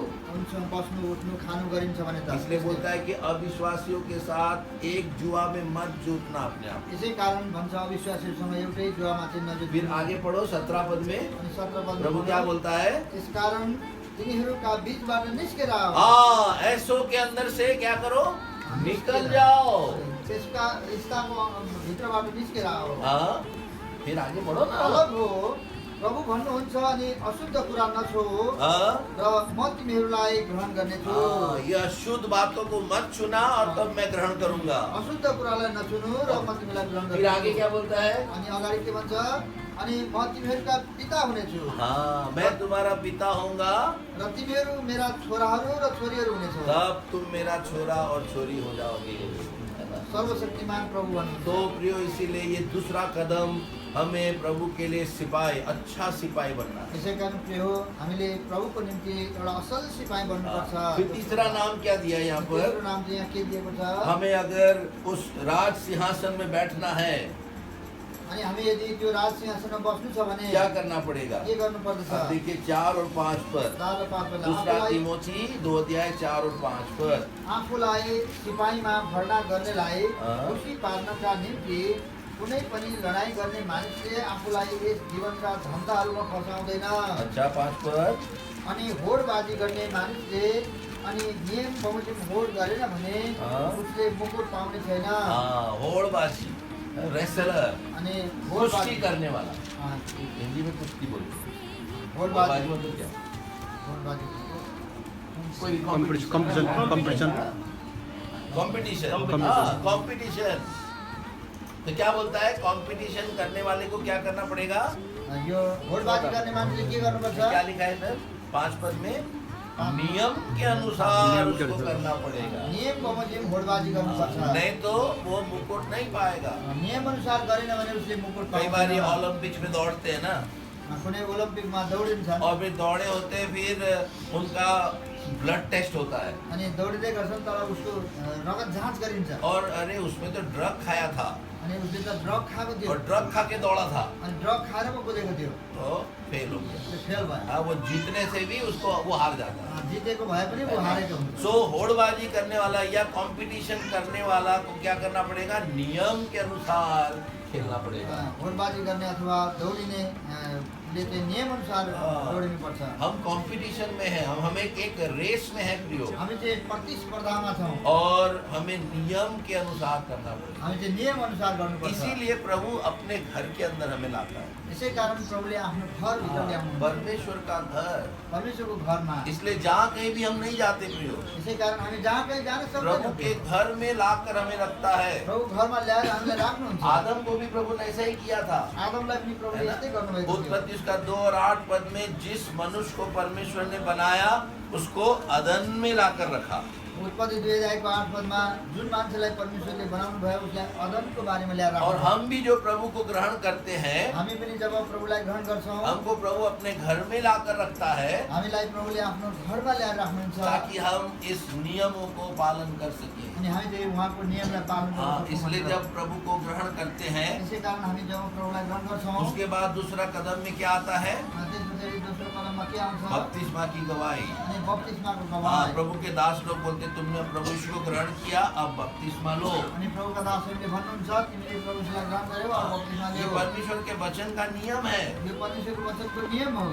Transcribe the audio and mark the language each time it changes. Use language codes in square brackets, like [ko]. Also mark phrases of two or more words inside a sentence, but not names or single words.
[ne] उनसँग बस्नु उठ्नु खानु गरिन्छ भने त [hi] इसलिए बोलता है कि अविश्वासियों के साथ एक जुआ में मत जुटना अपने आप। [ne] यसै कारण भन्छ अविश्वासीहरूसँग एउटै जुवामा चाहिँ नजुट्नु। [hi] फिर आगे पढ़ो 17 पद में [ne] अनि 17 पदमा [hi] प्रभु क्या बोलता है? [ne] यस कारण तिनीहरूका बीचबाट निस्केर आओ [hi] ऐसों के अंदर से क्या करो? निकल जाओ। [ne] त्यसका रिस्ताको भित्रबाट निस्केर आओ [hi] फिर आगे बढ़ो ना। [ne] अलग हो प्रभु भन्नुहुन्छ अनि अशुद्ध कुरा नछो र म तिमीहरूलाई ग्रहण गर्नेछु [hi] ये अशुद्ध बातों को मत छूना और तब मैं ग्रहण करूंगा। [ne] अशुद्ध कुरालाई नछुनु र म तिमीलाई ग्रहण [hi] फिर आगे [ne] गर्नेछु [hi] क्या बोलता है? [ne] अनि अगाडि के भन्छ अनि म तिमीहरूका पिता हुनेछु [hi] मैं तुम्हारा पिता होऊंगा, [ne] र तिमीहरू मेरा छोराहरू र छोरीहरू हुनेछौ [hi] तब तुम मेरा छोरा और छोरी हो जाओगे। [ne] सर्वशक्तिमान प्रभु भन्नुहुन्छ। [hi] तो प्रियो, इसीलिए ये दूसरा कदम हमें प्रभु के लिए सिपाही, अच्छा सिपाही बनना है। [ne] यसै कारण प्रिय हो हामीले प्रभुको निम्ति एउटा असल सिपाही बन्नुपर्छ। [hi] फिर तीसरा नाम क्या दिया यहाँ पर? [ne] तेस्रो नाम चाहिँ यहाँ के दिएको छ? [hi] हमें अगर उस राज सिंहासन में बैठना है [ne] अनि हामी यदि त्यो राज सिंहासनमा बस्नु छ भने [hi] क्या करना पड़ेगा? [ne] के गर्नुपर्दछ? [hi] अब देखिए 4 और 5 पर, [ne] 4 र 5 पद [hi] दूसरा [ne] आफूलाई [hi] तिमोथी 2 अध्याय 4 और 5 पर। [ne] आफूलाई सिपाहीमा भर्ना गर्नेलाई अँ। खुसी पार्नका निम्ति कुनै पनि लडाईँ गर्ने मानिसले आफूलाई यस जीवनका धन्दाहरूमा फसाउँदैन। [hi] अच्छा 5 पर, [ne] अनि होडबाजी गर्ने मानिसले अनि नियम बमोजिम होड गरेन भने अँ। उसले मुकुट पाउने छैन। [hi] होड़बाजी रेसलर, [ne] अनि [hi] कुश्ती [ne] घोडबाजी [hi] करने वाला। अँ, हिंदी में कुश्ती बोलते हैं। [ne] घोडबाजी [hi] मतलब क्या? [ne] घोडबाजी [hi] कोई कंपटीशन कंपटीशन, हाँ कंपटीशन। तो क्या बोलता है, कंपटीशन करने वाले को क्या करना पड़ेगा? [ne] यो घोडबाजी गर्ने मान्छेले के गर्नुपर्छ? [hi] क्या लिखा है सर 5 पद में? नियम के अनुसार उसको करना पड़ेगा, [ne] नियम बमोजिम घोडबाजी गर्नुपर्छ। [hi] नहीं तो वो मुकुट नहीं पाएगा। [ne] नियम अनुसार गरेन भने उसले मुकुट [hi] कई बार ये [ne] पाउँदैन। [hi] ओलंपिक्स में दौड़ते हैं ना, [ne] कुनै ओलम्पिकमा दौडिन्छन् [hi] और फिर दौड़े होते फिर उनका ब्लड टेस्ट होता है, [ne] अनि दौडिँदै गर्छन् तर उसको रगत जाँच गरिन्छ [hi] और अरे उसमें तो ड्रग खाया था [ne] अनि उसले त ड्रग खाएको थियो [hi] और ड्रग खा के दौड़ा था, [ne] अनि ड्रग खाएर पो कुदेको थियो, [hi] तो फेल हो गया। [ne] त्यो फेल भयो। [hi] हाँ, वो जीतने से भी उसको वो हार जाता है। [ne] जितेको भए पनि ऊ हारेको हुन्छ। [hi] सो होड़बाजी करने वाला या कंपटीशन करने वाला को क्या करना पड़ेगा? नियम के अनुसार खेलना पड़ेगा। [ne] घोडबाजी गर्ने अथवा दौडिने ले चाहिँ नियम अनुसार दौडिनुपर्छ। [hi] हम कंपटीशन में हैं, हम एक रेस में है प्रियो, [ne] हामी चाहिँ प्रतिस्पर्धामा छौँ, [hi] और हमें नियम के अनुसार करना पड़ेगा। [ne] हामी चाहिँ नियम अनुसार गर्नुपर्छ। [hi] इसीलिए प्रभु अपने घर के अंदर हमें लाता है। [ne] यसै कारण प्रभुले आफ्नो घरभित्र ल्याउनु [hi] परमेश्वर का घर, [ne] परमेश्वरको घरमा। [hi] इसलिए जहाँ कहीं भी हम नहीं जाते प्रियो, [ne] यसै कारण हामी जहाँ कहीँ जान [hi] प्रभु के [ne] सक्दैनौँ। [hi] घर में लाकर हमें रखता है। [ne] प्रभु घरमा ल्याएर हामीलाई राख्नुहुन्छ। [hi] आदम को भी प्रभु ने ऐसा ही किया था। [ne] आदमलाई पनि प्रभुले यस्तै गर्नुभएको थियो। [hi] उत्पत्ति उसका 2 और 8 पद में जिस मनुष्य को परमेश्वर ने बनाया उसको अदन में लाकर रखा। [ne] उत्पत्ति 2:8 पदमा जुन मान्छेलाई परमेश्वरले बनाउनु भयो उसलाई अदनको बारेमा ल्याएर [hi] और [ne] राख्नुहुन्छ। [hi] हम भी जो प्रभु को ग्रहण करते हैं, [ne] हामी पनि जब प्रभुलाई ग्रहण गर्छौँ, [hi] हमको प्रभु अपने घर में लाकर रखता है, [ne] हामीलाई प्रभुले आफ्नो घरमा ल्याएर राख्नुहुन्छ [hi] ताकि हम इस नियमों को पालन कर सकें। [ne] अनि हामी चाहिँ उहाँको नियमलाई पालन गर्न [hi] हाँ, [ne] सकौँ [hi] इसलिए [ne] भनेर। [hi] जब प्रभु को ग्रहण करते हैं, [ne] यसै कारण हामी जब प्रभुलाई ग्रहण गर्छौँ, [hi] उसके बाद दूसरा कदम में क्या आता है? [ne] त्यसपछि दोस्रो कदममा के आउँछ? [hi] बपतिस्मा की गवाही। [ne] अनि बप्तिस्माको [hi] हाँ, [ne] गवाही। [hi] प्रभु के दास लोग बोलते तुमने प्रभु यीशु को ग्रहण किया, अब बपतिस्मा लो। [ne] अनि प्रभुका दासहरूले भन्नुहुन्छ तिमीले प्रभुलाई ग्रहण गर्यौ अब बप्तिस्मा [hi] ये [ne] लियौ। [hi] परमेश्वर के वचन का नियम है। [ne] यो परमेश्वरको वचनको नियम हो।